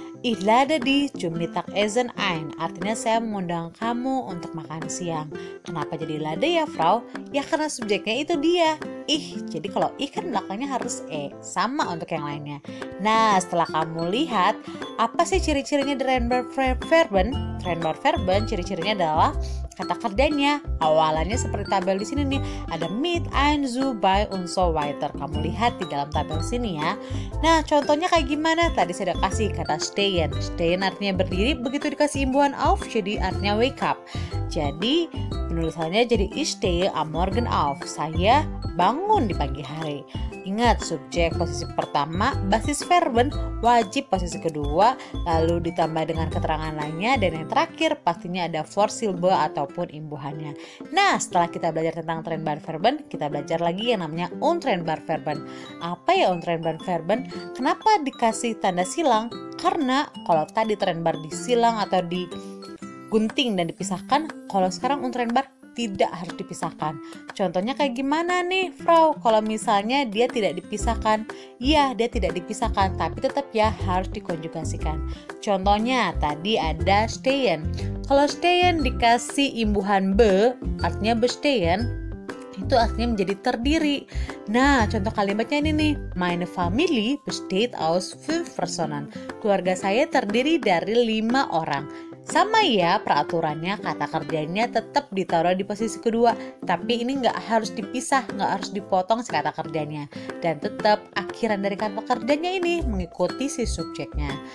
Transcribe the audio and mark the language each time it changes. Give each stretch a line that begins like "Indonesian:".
German: Ich lade die zum Mittagessen ein.
Indonesian: Artinya saya mengundang kamu untuk makan siang. Kenapa jadi lade ya, Frau? Ya karena subjeknya itu dia. Jadi kalau kan belakangnya harus sama untuk yang lainnya. Nah, setelah kamu lihat apa sih ciri-cirinya trennbar Verben? Trennbar Verben ciri-cirinya adalah kata kerjanya awalannya seperti tabel di sini nih, ada mit, ein, zu, bei, und so weiter. Kamu lihat di dalam tabel sini ya. Nah, contohnya kayak gimana? Tadi saya udah kasih kata stehen. Stehen artinya berdiri, begitu dikasih imbuhan auf jadi artinya wake up. Jadi penulisannya jadi
German: ich stehe am Morgen auf.
Indonesian: Saya bangun di pagi hari. Ingat, subjek posisi pertama, basis Verben wajib posisi kedua, lalu ditambah dengan keterangan lainnya, dan yang terakhir pastinya ada Vorsilbe ataupun imbuhannya. Nah, setelah kita belajar tentang trennbar Verben, kita belajar lagi yang namanya untrennbar Verben. Apa ya untrennbar Verben? Kenapa dikasih tanda silang? Karena kalau tadi trennbar disilang atau digunting dan dipisahkan, kalau sekarang untrennbar tidak harus dipisahkan. Contohnya kayak gimana nih, Frau? Kalau misalnya dia tidak dipisahkan, iya dia tidak dipisahkan, tapi tetap ya harus dikonjugasikan. Contohnya tadi ada stehen. Kalau stehen dikasih imbuhan be, artinya bestehen, itu artinya menjadi terdiri. Nah, contoh kalimatnya ini nih.
German: Meine Familie besteht aus 5 Personen.
Indonesian: Keluarga saya terdiri dari 5 orang. Sama ya peraturannya, kata kerjanya tetap ditaruh di posisi kedua. Tapi ini nggak harus dipisah, nggak harus dipotong si kata kerjanya. Dan tetap akhiran dari kata kerjanya ini mengikuti si subjeknya.